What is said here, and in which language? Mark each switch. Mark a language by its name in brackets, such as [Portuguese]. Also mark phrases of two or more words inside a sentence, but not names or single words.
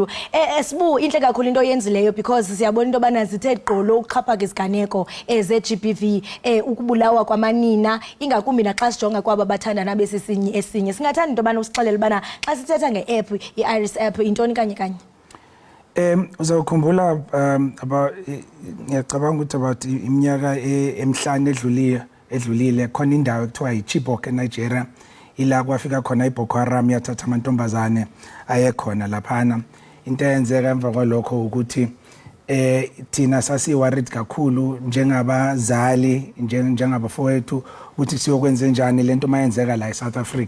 [Xhosa] Sibu inhle kakhulu into oyenzileyo because siyabona into bana zithe gqolo ukuxhapha iziganeko ze-GBV ukubulawa kwamanina ingakumbi naxa sijonga kwaba bathandana besisinye esinye. Singathanda into bana usixelele bana xa sithetha nge-app iIris app intoni kanye. [Zulu] Uzawukhumbula ngiyacabanga ukuthi about iminyaka emhlanje edlulile khona indawo ekuthiwa iChibok eNigeria ila kwafika khona iBoko Haram yathatha amantombazane ayekhona laphana. Into eyenzeka emva kwalokho ukuthi thina sasiworried kakhulu njengabazali njengabafowethu ukuthi siyokwenza njani lento mayenzeka la eSouth Africa.